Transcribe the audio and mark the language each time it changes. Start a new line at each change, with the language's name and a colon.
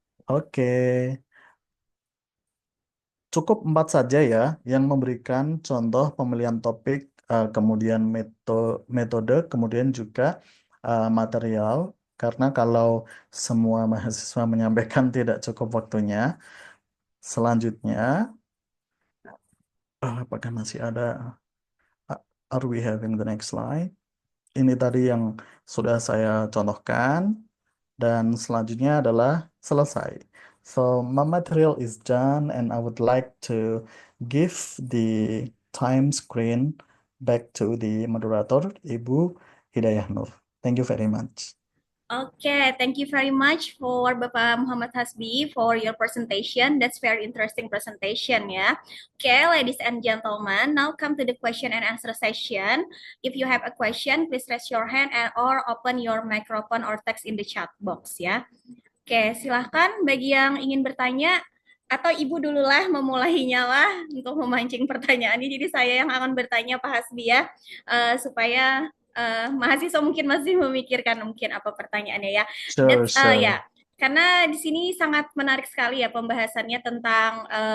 Indonesian: Oke, cukup 4 saja ya yang memberikan contoh pemilihan topik, kemudian metode, kemudian juga material. Karena kalau semua mahasiswa menyampaikan tidak cukup waktunya. Selanjutnya, apakah masih ada?
English: Are we having the next slide?
Indonesian: Ini tadi yang sudah saya contohkan. Dan selanjutnya adalah selesai.
English: So my material is done and I would like to give the time screen back to the moderator, Ibu Hidayah Nur. Thank you very much. Okay, thank you very much for Bapak Muhammad Hasbi for your presentation. That's very interesting presentation ya. Okay, ladies and gentlemen, now come to the question and answer session. If you have a question, please raise your hand and or open your microphone or text in the chat box ya.
Indonesian: Oke, silahkan bagi yang ingin bertanya, atau Ibu dululah memulainya lah untuk memancing pertanyaan ini. Jadi saya yang akan bertanya Pak Hasbi ya, supaya mahasiswa mungkin masih memikirkan mungkin apa pertanyaannya ya.
English: Sure, sure.
Indonesian: Ya, karena di sini sangat menarik sekali ya pembahasannya tentang